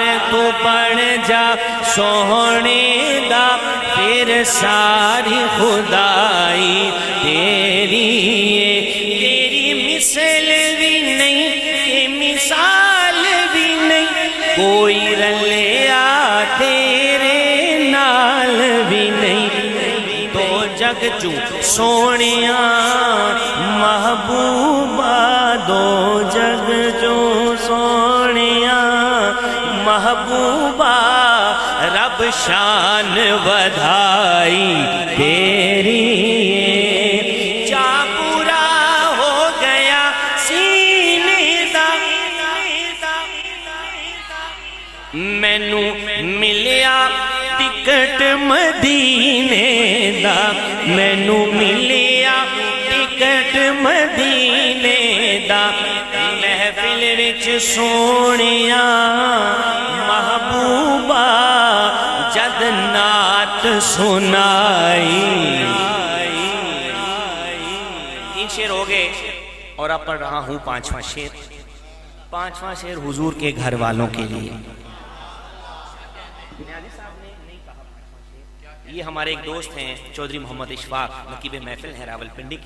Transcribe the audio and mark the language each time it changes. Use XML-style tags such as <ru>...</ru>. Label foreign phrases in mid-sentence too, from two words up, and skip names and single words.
<pa>تو بن جا سونے دا، پھر ساری خدائی تیری، تیری مثل بھی نہیں کہ مثال بھی نہیں، کوئی رلیا تیرے نال بھی نہیں، تو جگ چوں سونیاں محبوبہ، دو جگ چوں سونیاں محبوبہ، رب شان بدھائی تیری، جا پورا ہو گیا سینے دا، مینوں ملیا ٹکٹ مدینے دا، مینوں ملیا ٹکٹ مدینے دا محفل وچ سونیا محبوبہ جد نعت سنائی.</pa> <ur>3 شعر ہو گئے اور اب پڑھ رہا ہوں 5واں شعر. 5واں شعر حضور کے گھر والوں کے لیے. یہ ہمارے ایک دوست ہیں چودھری محمد اشفاق، نقیب محفل ہے راولپنڈی کے.</ur>